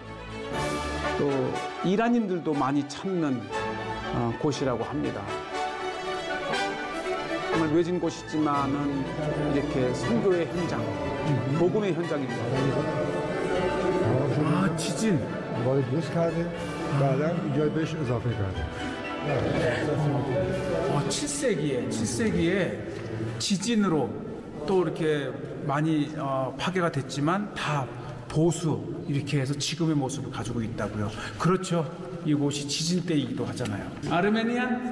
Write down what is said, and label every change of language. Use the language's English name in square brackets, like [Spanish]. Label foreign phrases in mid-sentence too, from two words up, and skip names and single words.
[Korean] 또 이란인들도 많이 찾는 곳이라고 합니다. 정말 외진 곳이지만은 이렇게 선교의 현장, 복음의 현장입니다. 아, 지진. [Persian] وارد درست کرده بعدا ایجاد بهش اضافه کرده [Korean] 7세기에 지진으로 또 이렇게 많이 파괴가 됐지만 다 보수 이렇게 해서 지금의 모습을 가지고 있다고요. 그렇죠. 이곳이 지진 때이기도 하잖아요. 아르메니아?